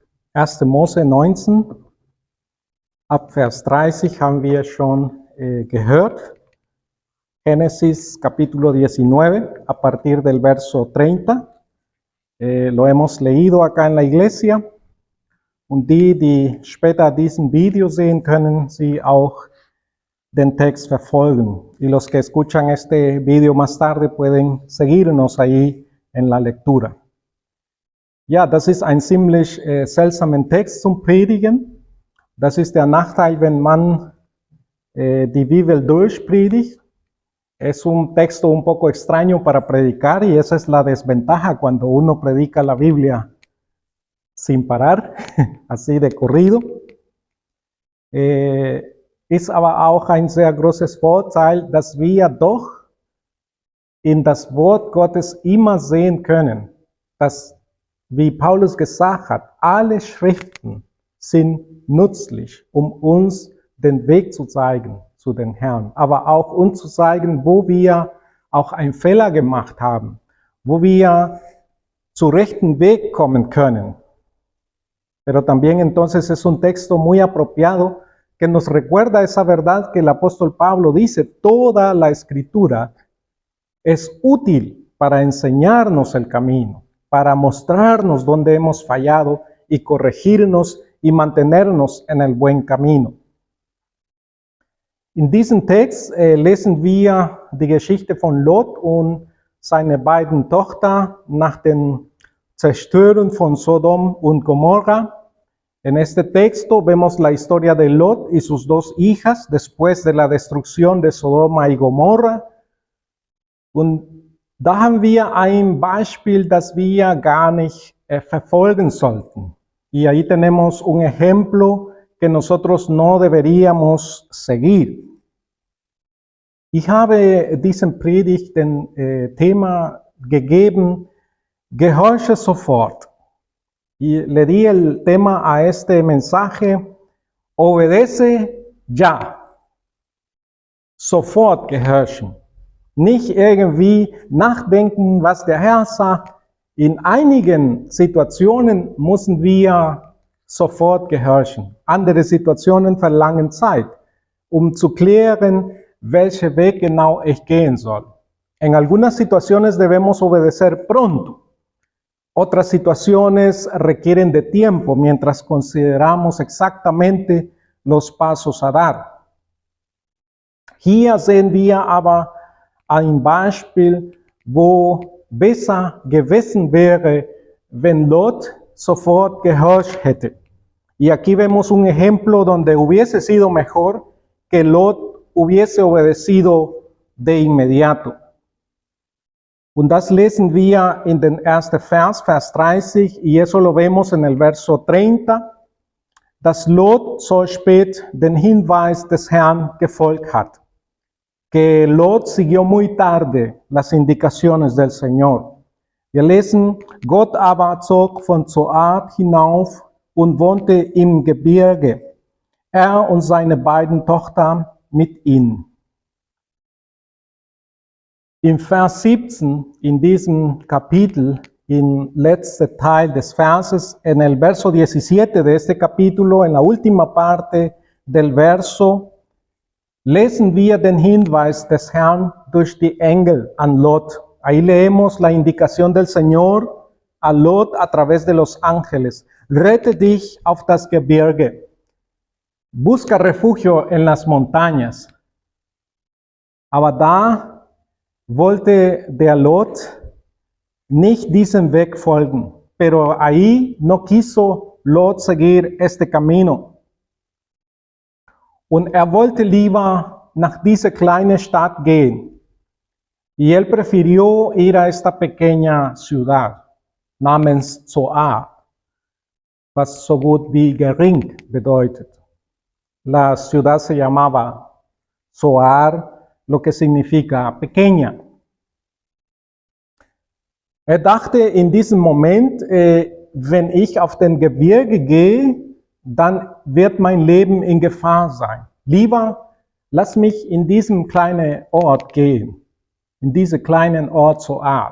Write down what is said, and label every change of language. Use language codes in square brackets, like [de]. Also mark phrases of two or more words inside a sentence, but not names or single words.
[de] 1. Mose 19, ab Vers 30 haben wir schon gehört. [es] Génesis capítulo 19, a partir del verso 30. Lo hemos leído acá en la iglesia. [de] Und die später diesen Video sehen, können Sie auch den Text verfolgen. [es] Y los que escuchan este video más tarde pueden seguirnos ahí en la lectura. [de] Ja, das ist ein ziemlich seltsamer Text zum Predigen. Das ist der Nachteil, wenn man die Bibel durchpredigt. [es] Es un texto un poco extraño para predicar y esa es la desventaja cuando uno predica la Biblia sin parar, así de corrido. [de] Ist aber auch ein sehr großes Vorteil, dass wir doch in das Wort Gottes immer sehen können, dass, wie Paulus gesagt hat, alle Schriften sind nützlich, um uns den Weg zu zeigen zu den Herrn, aber auch uns zu zeigen, wo wir auch einen Fehler gemacht haben, wo wir zu rechten Weg kommen können. [es] Pero también entonces es un texto muy apropiado que nos recuerda esa verdad que el apóstol Pablo dice, toda la escritura es útil para enseñarnos el camino, para mostrarnos dónde hemos fallado y corregirnos y mantenernos en el buen camino. [de] In diesem Text lesen wir die Geschichte von Lot und seine beiden Töchter nach dem Zerstören von Sodom und Gomorra. [es] En este texto vemos la historia de Lot y sus dos hijas después de la destrucción de Sodoma y Gomorra. [de] Und da haben wir ein Beispiel, das wir gar nicht verfolgen sollten. [es] Y ahí tenemos un ejemplo que nosotros no deberíamos seguir. [de] Ich habe diesem Predigt den Thema gegeben, gehorche sofort. [es] Y le di el tema a este mensaje, obedece ya. [de] Sofort gehorchen. Nicht irgendwie nachdenken, was der Herr sagt. In einigen Situationen müssen wir sofort gehorchen. Andere Situationen verlangen Zeit, um zu klären, welchen Weg genau ich gehen soll. [es] En algunas situaciones debemos obedecer pronto. Otras situaciones requieren de tiempo mientras consideramos exactamente los pasos a dar. [de] Hier sehen wir aber ein Beispiel, wo besser gewesen wäre, wenn Lot sofort gehorcht hätte. [es] Y aquí vemos un ejemplo donde hubiese sido mejor que Lot hubiese obedecido de inmediato. [de] Und das lesen wir in den ersten Vers, Vers 30, [es] y eso lo vemos en el verso 30, [de] dass Lot so spät den Hinweis des Herrn gefolgt hat. [es] Que Lot siguió muy tarde las indicaciones del Señor. [de] Wir lesen, Gott aber zog von Zoar hinauf und wohnte im Gebirge, er und seine beiden Töchter mit ihm. Im Vers 17, in diesem Kapitel, im letzten Teil des Verses, [es] en el verso 17 de este capítulo, en la última parte del verso, [de] lesen wir den Hinweis des Herrn durch die Engel an Lot. [es] Ahí leemos la indicación del Señor a Lot a través de los ángeles. [de] Rette dich auf das Gebirge. [es] Busca refugio en las montañas. [de] Aber da wollte der Lot nicht diesem Weg folgen. [es] Pero ahí no quiso Lot seguir este camino. [de] Und wollte lieber nach dieser kleinen Stadt gehen. [es] Y él prefirió ir a esta pequeña ciudad, [de] namens Zoar, was so gut wie gering bedeutet. [es] La ciudad se llamaba Zoar, lo que significa pequeña. [de] Dachte in diesem Moment, wenn ich auf den Gebirge gehe, dann wird mein Leben in Gefahr sein. Lieber lass mich in diesem kleinen Ort gehen, in diesen kleinen Ort Zoar.